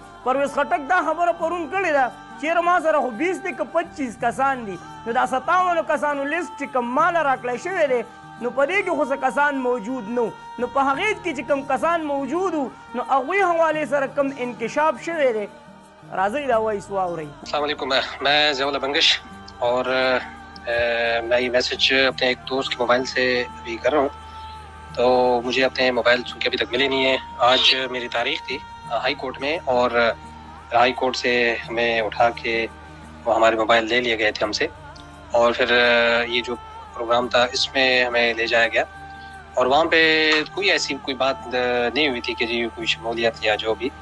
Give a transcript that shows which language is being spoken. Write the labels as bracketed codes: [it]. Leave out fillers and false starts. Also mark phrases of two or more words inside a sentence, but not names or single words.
[ps] پرویز خټک دا خبره پرون کړې ده چېرې ما سره خو 20 دی که 25 کسان دي نو دا 57 کسانو لیست چې کوم ماله راکړی شوی دی نو په دې کې خو څه کسان موجود نه نو په هغې کې چې کوم کسان موجود وو نو هغوی حوالې سره کم انکشاف شوی دی. راځئ دا وایس واورئ. [ur] السلام علیکم، میں ضیاءاللہ بنگش اور میں یہ میسج اپنے ایک دوست کے موبائل سے ابھی کر رہا ہوں تو مجھے اپنے موبائل چونکہ ابھی تک ملے نہیں ہیں. آج میری تاریخ تھی ہائی کورٹ میں اور ہائی کورٹ سے ہمیں اٹھا کے وہ ہمارے موبائل لے لیے گئے تھے ہم سے اور پھر یہ جو پروگرام تھا اس میں ہمیں لے جایا گیا اور وہاں پہ کوئی ایسی کوئی بات نہیں ہوئی تھی کہ جی کوئی شمولیت یا جو بھی.